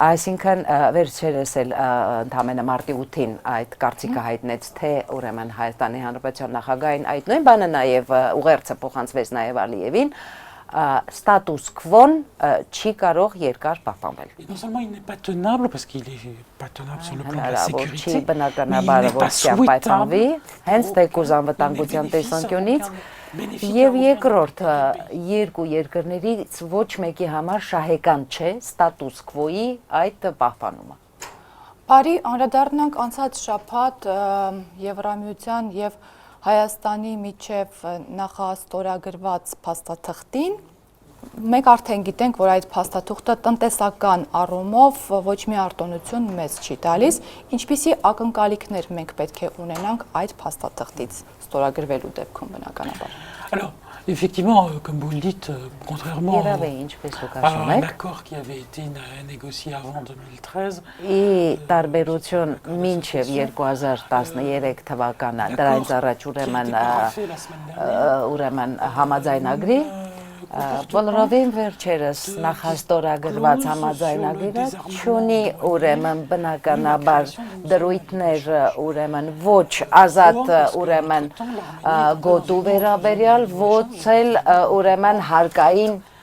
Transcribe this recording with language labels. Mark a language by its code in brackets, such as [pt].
[hy] Այսինքն վերջերս էլ ընդամենը մարտի 8-ին այդ կարծիքը հայտնեց, թե ուրեմն Հայաստանի Հանրապետության նախագահին այդ նույն բանը նաև ուղերձը փոխանցվեց նաև Ալիևին, status quo-ն չի կարող երկար պահպանվել։ [fr] Non seulement il n'est pas tenable parce qu'il est pas tenable sur le plan de la sécurité, [hy] չի բնականաբար որ պայթանվի, հենց թեկուզ անվտանգության տեսանկյունից Եվ երկրորդ երկու երկրներից ոչ մեկի համար շահեկան չէ ստատուս քվոյի այդ պահպանումը։ Բարի անդրադառնանք անցած շաբաթ Եվրամիության եւ Հայաստանի միջև նախաստորագրված փաստաթղթին Մենք արդեն գիտենք, որ այդ փաստաթուղթը տնտեսական առումով ոչ մի արտոնություն մեծ չի տալիս, ինչպիսի ակնկալիքներ մենք պետք է ունենանք այդ փաստաթղթից ստորագրվելու դեպքում բնականաբար։ [fr] Alors, effectivement, comme vous le dites, contrairement à un accord qui avait été négocié avant 2013, [hy] տարբերություն մինչև 2013 թվականը դրանից առաջ ուրեմն համաձայնագրի Բոլորովին վերջերս նախաստորագրված համաձայնագիրը չունի ուրեմն բնականաբար դրույթներ ուրեմն ոչ ազատ ուրեմն գոտու վերաբերյալ ոչ էլ ուրեմն հարկային